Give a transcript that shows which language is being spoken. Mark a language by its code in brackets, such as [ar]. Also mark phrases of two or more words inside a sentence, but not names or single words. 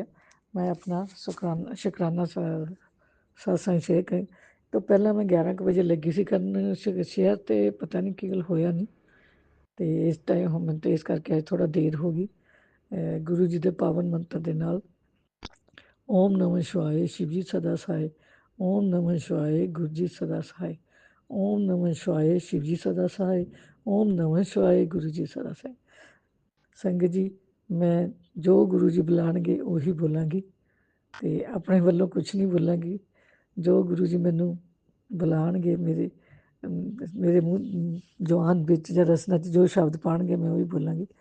[pa] ਮੈਂ ਆਪਣਾ ਸ਼ੁਕਰਾਨਾ ਸਤਸੰਗ ਸ਼ੇਅਰ ਕਰ ਤੋਂ ਪਹਿਲਾਂ ਮੈਂ 11 ਕੁ ਵਜੇ ਲੱਗੀ ਸੀ ਕਰਨ ਸ਼ੇਅਰ, ਅਤੇ ਪਤਾ ਨਹੀਂ ਕੀ ਗੱਲ ਹੋਇਆ ਨਹੀਂ। ਤੇ ਇਸ ਟਾਈਮ ਹੁਣ ਮੈਨੂੰ ਤੇ ਇਸ ਕਰਕੇ ਅੱਜ ਥੋੜਾ ਦੇਰ ਹੋ ਗਈ। ਗੁਰੂ ਜੀ ਦੇ ਪਾਵਨ ਮੰਤਰ ਦੇ ਨਾਲ [hi] ओम नमः शिवाय शिव जी सदा सहाय, ओम नमः शिवाय गुरु जी सदा सहाय, ओम नमः शिवाय शिव जी सदा सहाय, ओम नमः शिवाय गुरु जी सदा सहाय। [pa] ਸੰਗਤ ਜੀ ਮੈਂ ਜੋ ਗੁਰੂ ਜੀ ਬੁਲਾਣਗੇ ਉਹੀ ਬੋਲਾਂਗੀ ਤੇ ਆਪਣੇ ਵੱਲੋਂ ਕੁਝ ਨਹੀਂ ਬੋਲਾਂਗੀ। ਜੋ ਗੁਰੂ ਜੀ ਮੈਨੂੰ ਬੁਲਾਣਗੇ ਮੇਰੇ ਮੂੰਹ ਜ਼ੁਬਾਨ ਵਿੱਚ ਜਾਂ ਰਸਨਾ 'ਚ ਜੋ ਸ਼ਬਦ ਪਾਣਗੇ ਮੈਂ ਉਹੀ ਬੋਲਾਂਗੀ।